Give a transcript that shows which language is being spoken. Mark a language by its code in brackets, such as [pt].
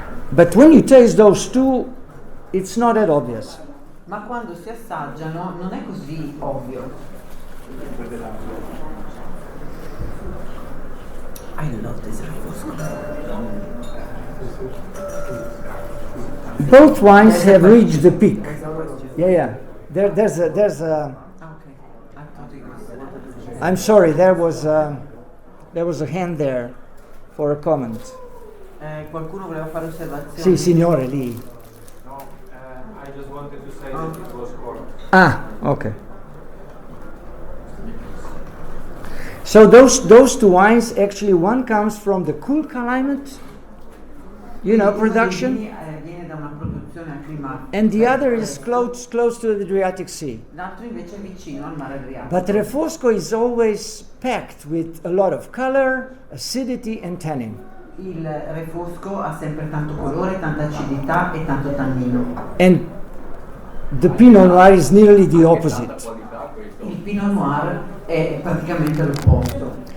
[en] But when you taste those two, it's not that obvious. [it] Ma quando si assaggiano non è così ovvio. [en] I love this Refosco. Both wines have reached the peak. There's a question. Yeah. There's a. Okay. I thought it was. I'm sorry. There was a hand there for a comment. [it] Qualcuno voleva fare osservazioni? Sì, signore lì. [en] No, I just wanted to say that it was correct. Ah, okay. So those two wines, actually, one comes from the cool climate, production, [it] Viene da una produzione a clima. [en] and the other is close to the Adriatic Sea. [it] L'altro invece è vicino al mare Adriatico. [en] But Refosco is always packed with a lot of color, acidity, and tannin. [it] Il refosco ha sempre tanto colore, tanta acidità e tanto tannino. [en] And the Pinot Noir is nearly the opposite. [it] Il Pinot Noir è praticamente l'opposto.